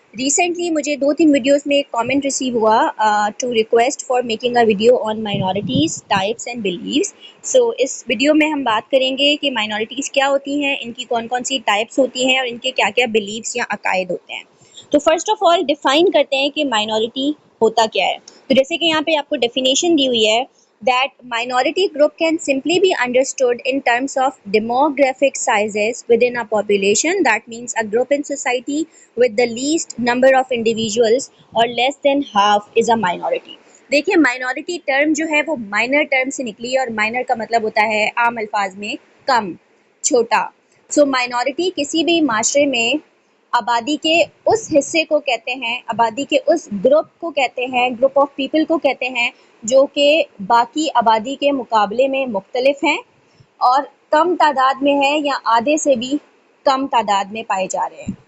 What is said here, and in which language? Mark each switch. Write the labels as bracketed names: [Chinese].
[Urdu] Recently مجھے 2-3 videos میں ایک کامنٹ ریسیو ہوا [English] To request for making a video on minorities types and beliefs. [Urdu] So اس video میں ہم بات کریں گے کہ مائنورٹیز کیا ہوتی ہیں، ان کی کون کون سی ٹائپس ہوتی ہیں اور ان کے کیا کیا بلیوس یا عقائد ہوتے ہیں. تو فرسٹ آف آل ڈیفائن کرتے ہیں کہ مائنورٹی ہوتا کیا ہے. تو جیسے کہ یہاں پہ آپ کو ڈیفینیشن دی ہوئی ہے [English] that minority group can simply be understood in terms of demographic sizes within a population. That means a group in society with the least number of individuals or less than half is a minority. [Urdu] دیکھیے minority term جو ہے وہ minor term سے نکلی ہے، اور minor کا مطلب ہوتا ہے عام الفاظ میں کم، چھوٹا. سو مائنورٹی کسی بھی معاشرے میں آبادی کے اس حصے کو کہتے ہیں، آبادی کے اس گروپ کو کہتے ہیں، گروپ آف پیپل کو کہتے ہیں جو کہ باقی آبادی کے مقابلے میں مختلف ہیں اور کم تعداد میں ہے یا آدھے سے بھی کم تعداد میں پائے جا رہے ہیں.